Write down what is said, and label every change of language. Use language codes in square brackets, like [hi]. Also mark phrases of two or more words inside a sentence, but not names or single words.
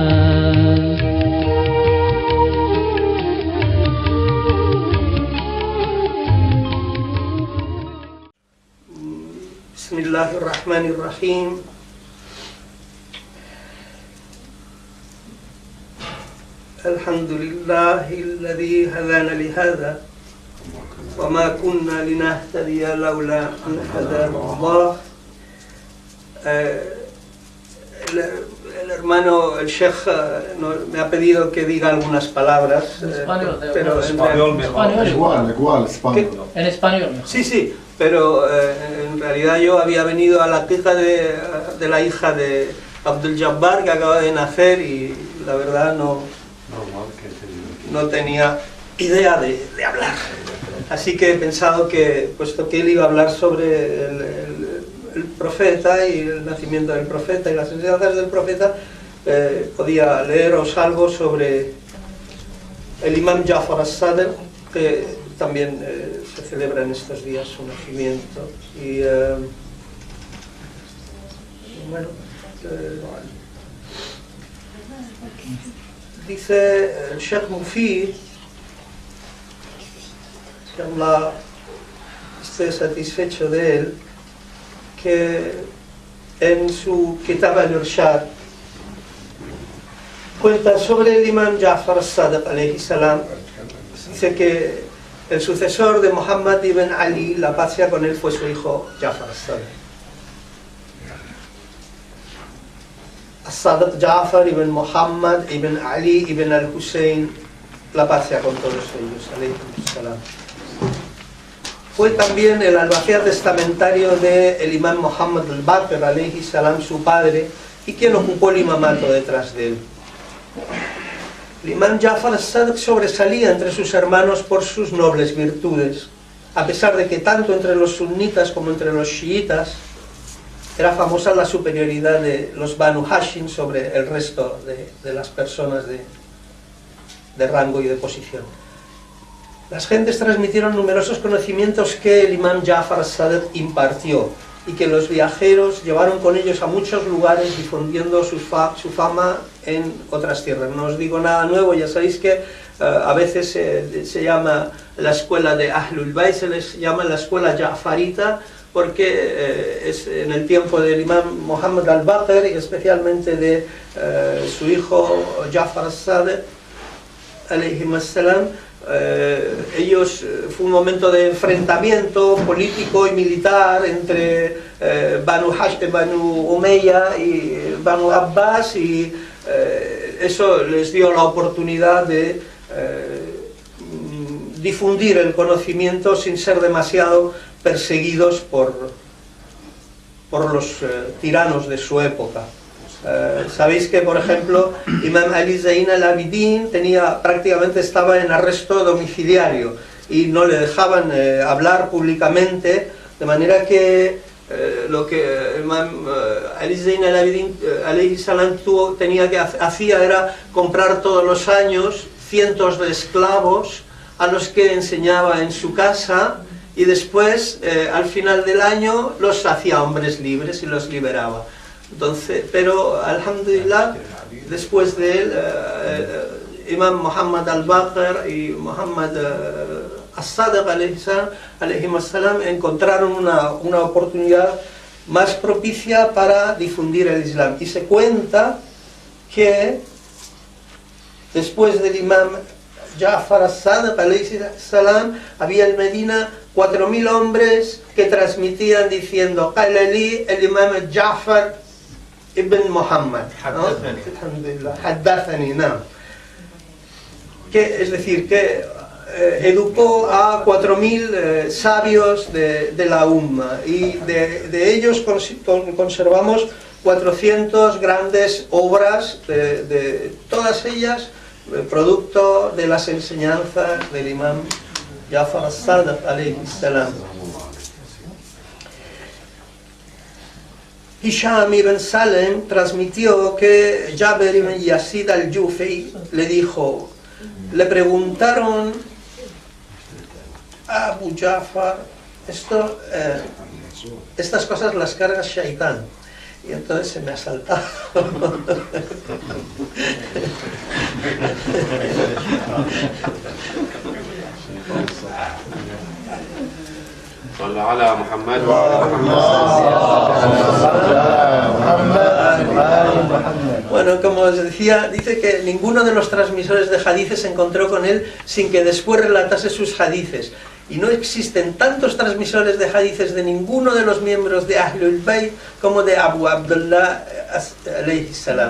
[ar] بسم الله الرحمن الرحيم. الحمد لله الذي هدانا لهذا وما كنا لنهتدي لولا أن هدانا الله. [es] El hermano, el Sheikh, me ha pedido que diga algunas palabras, pero en español mejor. Igual, español. En español mejor. Sí, pero en realidad yo había venido a la queja de la hija de Abdul Jabbar, que acaba de nacer, y la verdad no tenía idea de hablar. Así que he pensado que, puesto que él iba a hablar sobre el profeta y el nacimiento del profeta y las enseñanzas del profeta, podía leeros algo sobre el imam Ja'far al-Sadr, que también se celebra en estos días su nacimiento. Y bueno, dice el Sheikh Mufid, que Allah esté satisfecho de él, que en su Kitab al-Irshad cuenta sobre el imam Ja'far al-Sadiq [ar] عليه السلام. [es] Dice que el sucesor de Muhammad ibn Ali, la paz sea con él, fue su hijo Ja'far al-Sadiq. Al-Sadiq Ja'far ibn Muhammad ibn Ali ibn al-Hussein, la paz sea con todos ellos, [ar] عليه السلام. [es] Fue también el albacea testamentario del imam Muhammad al-Baqir [ar] عليه السلام, [es] su padre, y quien ocupó el imamato detrás de él. El imam Ja'far al-Sadiq sobresalía entre sus hermanos por sus nobles virtudes, a pesar de que tanto entre los sunitas como entre los chiitas era famosa la superioridad de los Banu Hashim sobre el resto de las personas de rango y de posición. Las gentes transmitieron numerosos conocimientos que el imam Ja'far al-Sadiq impartió y que los viajeros llevaron con ellos a muchos lugares, difundiendo su fama en otras tierras. No os digo nada nuevo, ya sabéis que a veces se llama la escuela de Ahlul Bayt, se les llama la escuela Ja'farita, porque es en el tiempo del imam Muhammad al-Baqir y especialmente de su hijo Ja'far al-Sadiq [ar] عليه السلام. [es] Ellos fue un momento de enfrentamiento político y militar entre Banu Umayya y Banu Abbas, y eso les dio la oportunidad de difundir el conocimiento sin ser demasiado perseguidos por los tiranos de su época. Sabéis que, por ejemplo, Imam Ali Zayn al-Abidin prácticamente estaba en arresto domiciliario y no le dejaban hablar públicamente, de manera que lo que Imam Ali Zayn al-Abidin [ar] عليه السلام [es] hacía era comprar todos los años cientos de esclavos a los que enseñaba en su casa, y después al final del año los hacía hombres libres y los liberaba. Entonces, pero alhamdulillah, después de él, Imam Muhammad al-Baqir y Muhammad al-Sadiq [ar] عليه السلام [es] encontraron una oportunidad más propicia para difundir el Islam. Y se cuenta que después del Imam Ja'far al-Sadiq [ar] عليه السلام [es] había en Medina 4000 hombres que transmitían diciendo: [ar] "قال لي [es] el Imam Ja'far ibn Muhammad", ¿no? Haddathani, ¿no? Es decir, que educó a 4000 sabios de la Umma, y de ellos conservamos 400 grandes obras, de todas ellas producto de las enseñanzas del imam Ja'far al-Sadiq [ar] عليه السلام. [es] Hisham ibn Salem transmitió que Jabir ibn Yazid al-Jufi le dijo, le preguntaron a Abu Ja'far, estas cosas las carga Shaitán. Y entonces se me ha saltado. [ar] صلى على محمد [es] Bueno, como os decía, dice que ninguno de los transmisores de hadices se encontró con él sin que después relatase sus hadices. Y no existen tantos transmisores de hadices de ninguno de los miembros de Ahlul Bayt como de Abu Abdullah [ar] عليه السلام.